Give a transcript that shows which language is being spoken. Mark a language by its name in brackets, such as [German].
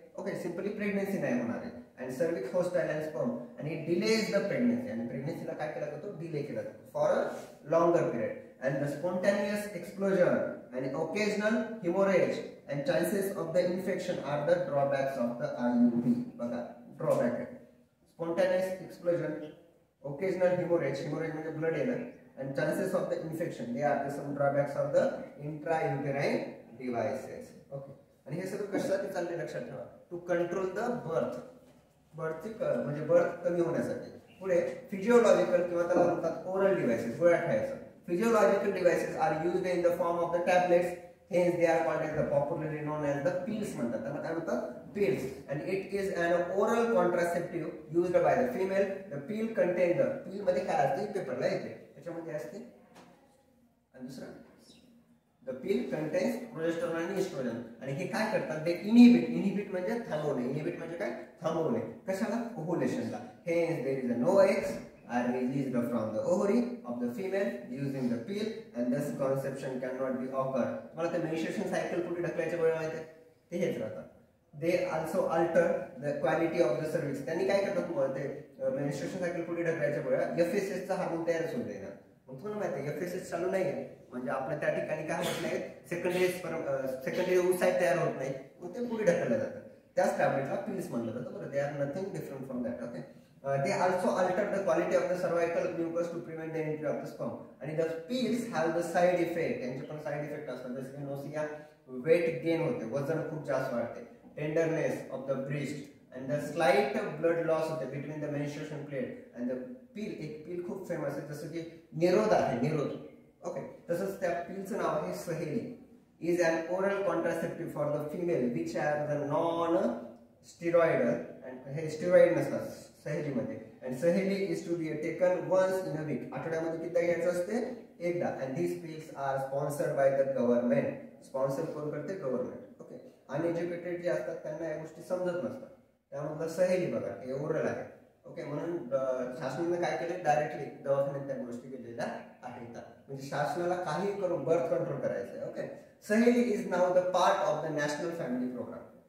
[English] okay, [Marathi] simply pregnancy नाही होणार आहे. [English] And cervix hostile and sperm आणि delays the pregnancy. [Marathi] आणि प्रेग्नन्सीला काय केला जातो? डिले केला जातो for a longer period. [English] And the spontaneous explosion and occasional haemorrhage and chances of the infection are the drawbacks of the IUD. [Marathi] बघा, ड्रॉबॅक आहे. [English] spontaneous explosion, occasional hemorrhage [Marathi] म्हणजे ब्लड येणं, [English] and chances of the infection, they are the some drawbacks of the intrauterine devices. [Marathi] Okay, आणि हे सगळं कशासाठी चाललंय लक्षात ठेवा, [English] to control the बर्थची [Marathi] म्हणजे बर्थ कमी होण्यासाठी. पुढे फिजिओलॉजिकल किंवा त्याला म्हणतात ओरल डिव्हाइसेस, गोळ्या खायचं. [English] Physiological devices are used in the form of the tablets. Hence they are called as the popularly known as the pills म्हणतात. [Marathi] त्यांना काय म्हणतात? Pills. [English] And it is an oral contraceptive used by the female. The pill contains the [Marathi] pill मध्ये काय असते? पेपरला येते. त्याच्यामध्ये असते आणि दुसरं [English] the pill contains progesterone [Marathi] आणि estrogen. आणि हे काय करतात? ते inhibit म्हणजे थांबवणे. inhibit म्हणजे काय? थांबवणे. कशाला? ओव्हुलेशनला. [English] Hence there is no eggs are released from the ovary of the female using the pill and thus conception cannot be occurred. [Marathi] मला ते menstruation cycle पुढे ढकलायच्या वेळ माहिती आहे ते हेच राहतात. [English] They also alter the quality of the cervix. [Marathi] त्यांनी काय करतात? तुम्हाला ते menstruation cycle पुढे ढकलायच्या वेळा FSH चा हार्मोन तयारच होत नाही ना. मग तुम्हाला माहिती आहे FSH चालू नाहीये म्हणजे आपल्या त्या ठिकाणी काय होत नाही, सेकंडरी ओव्हसाइट तयार होत नाही, मग ते पुढे ढकललं जातं. त्याच टॅबलेटला पिल्स म्हणलं जातं. [English] बरं, they are nothing different from that. Okay, they also alter the quality of the cervical mucus to prevent the entry of the sperm. And the pills have the side effect. [Marathi] त्यांचे पण side effect असतात. जसे की nausea, weight gain होते, वजन खूप जास्त वाढते, [English] Tenderness of the breast and the slight blood loss होते between the menstruation period and the pill. [Marathi] एक pill खूप फेमस आहे जसं की निरोध आहे, निरोध. ओके, तसंच त्या पिलचं नाव आहे सहेली. [English] is an oral contraceptive for the female which are the non-steroidal and [Marathi] हे स्टेरॉइड नसतात सहेलीमध्ये. [English] and Saheli is to be taken once in a week. [Marathi] आठवड्यामध्ये किती घ्यायचं असते? एकदा. [English] and these pills are sponsored by the government. [Marathi] Sponsor कोण करते? गव्हर्नमेंट. ओके, अनएज्युकेटेड जे असतात त्यांना या गोष्टी समजत नसतात. त्यामुळे सहेली बघा हे ओरल आहे. ओके, म्हणून शासनाने काय केले? डायरेक्टली दवाखान्यात त्या गोष्टी केलेल्या आहेत. म्हणजे शासनाला काही करून बर्थ कंट्रोल करायचं आहे. ओके, [English] Saheli is now the part of the national family programme.